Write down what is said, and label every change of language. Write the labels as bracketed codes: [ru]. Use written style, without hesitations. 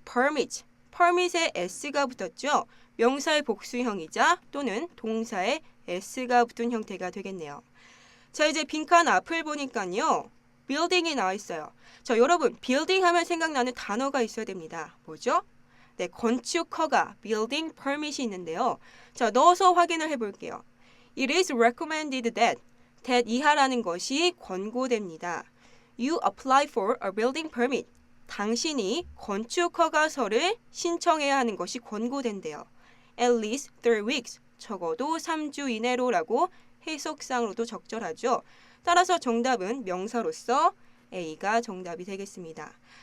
[ko] permit, permit에 s가 붙었죠. 명사의 복수형이자 또는 동사의 s가 붙은 형태가 되겠네요. 자, 이제 빈칸 앞을 보니까요. building이 나와 있어요. 자, 여러분 building 하면 생각나는 단어가 있어야 됩니다. 뭐죠? 네, 건축 허가, building permit이 있는데요. 자, 넣어서 확인을 해볼게요. [en] It is recommended that [ko] 이하라는 것이 권고됩니다. [en] You apply for a building permit. [ko] 당신이 건축 허가서를 신청해야 하는 것이 권고된대요. [en] At least 3 weeks. [ko] 적어도 3주 이내로라고 해석상으로도 적절하죠. 따라서 정답은 명사로서 A가 정답이 되겠습니다.